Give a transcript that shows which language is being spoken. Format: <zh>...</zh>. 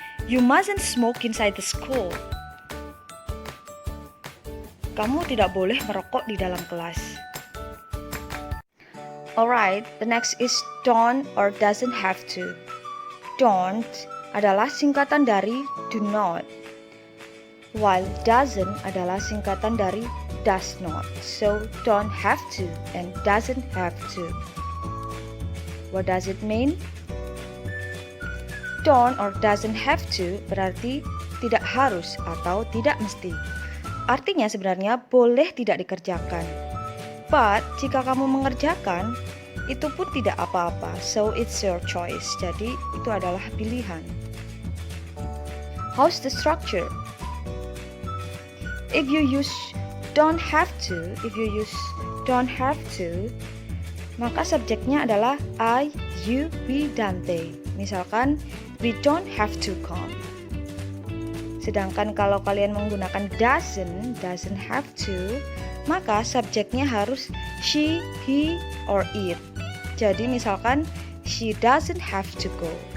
<en>You mustn't smoke inside the school.</en> <id>Kamu tidak boleh merokok di dalam kelas.</id> <en>Alright, the next is don't or doesn't have to.</en> <id>Don't adalah singkatan dari do not, while doesn't adalah singkatan dari does not.</id> <en>So don't have to and doesn't have to. What does it mean?</en> <id>Don't or doesn't have to berarti tidak harus atau tidak mesti. Artinya sebenarnya boleh tidak dikerjakan. But jika kamu mengerjakan, itu pun tidak apa-apa.</id> <en>So it's your choice.</en> <id>Jadi itu adalah pilihan.</id> <en>How's the structure? If you use don't have to,</en> <id>maka subjeknya adalah</id> <en>I, you, we, dan they. Misalkan, we don't have to come.</en> <id>Sedangkan kalau kalian menggunakan</id> <en>doesn't have to,</en> <id>maka subjeknya harus</id> <en>she, he, or it.</en> <id>Jadi misalkan,</id> <en>she doesn't have to go.</en>